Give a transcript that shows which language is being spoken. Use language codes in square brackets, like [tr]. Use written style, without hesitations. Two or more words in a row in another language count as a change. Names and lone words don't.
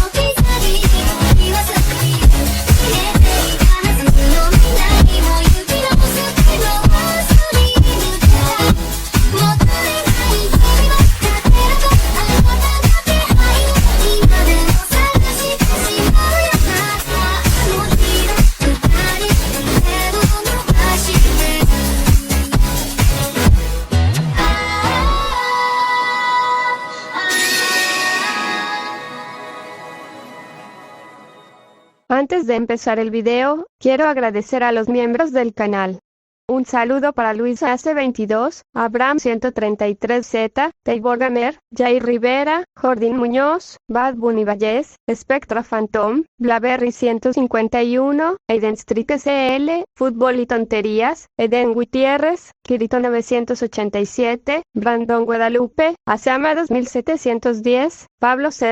[ja] 置き去りに言わずに消えていたはずの未来も行き直すけど忘れぬからもったいない日々は勝てるとあなたの気配今でも探してしまうよなあの日の二人手を伸ばして [es] Antes de empezar el video, quiero agradecer a los miembros del canal. Un saludo para Luis AC22, Abraham 133Z, Taibor Gamer, Jair Rivera, Jordín Muñoz, Bad Bunny Vallés, Spectra Phantom, Blaberry 151, Aiden Street SL, Fútbol y Tonterías, Eden Gutiérrez, Kirito 987, Brandon Guadalupe, Asama 2710, Pablo C.